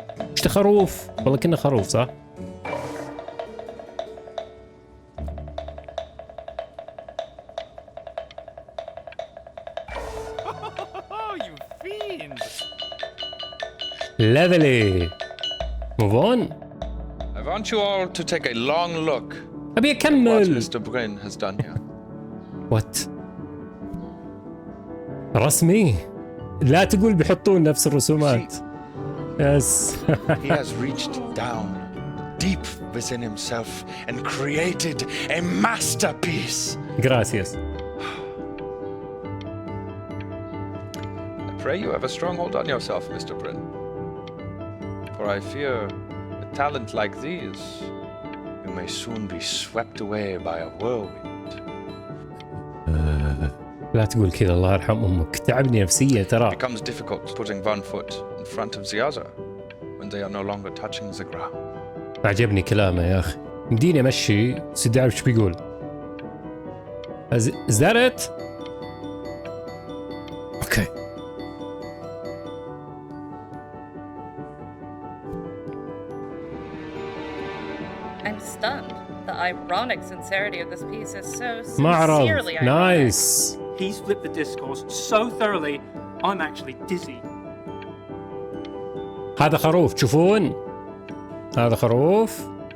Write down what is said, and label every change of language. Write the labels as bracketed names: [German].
[Arabic] ايش خروف؟ والله كنا خروف صح؟ Lovely. [English] Move on. I want you all to take a long look. [Arabic] أبي أكمل. [English] What Mr. Brin has done here. What? [Arabic] رسمي. لا تقول بيحطون نفس الرسومات. [English] Yes. He has reached down deep within himself and created a masterpiece. [Spanish] Gracias. [English] I pray you have a strong hold on yourself, Mr. Brin. For I fear a talent like these, you may soon be swept away by a whirlwind. [Arabic] لا تقول كذا الله يرحم أمك، تعبني نفسيا ترى. [English] It becomes difficult putting one foot in front of the other when they are no longer touching the ground. [Arabic] عجبني كلامه يا أخي. مديني أمشي سيدي أعرف شو بيقول. [English] Is that it? Okay. I'm stunned. The ironic sincerity of this piece is so [Arabic] معرض. [English] sincerely ironic. Nice. He's flipped the discourse so thoroughly, I'm actually dizzy. [Arabic] هذا خروف تشوفون؟ هذا خروف.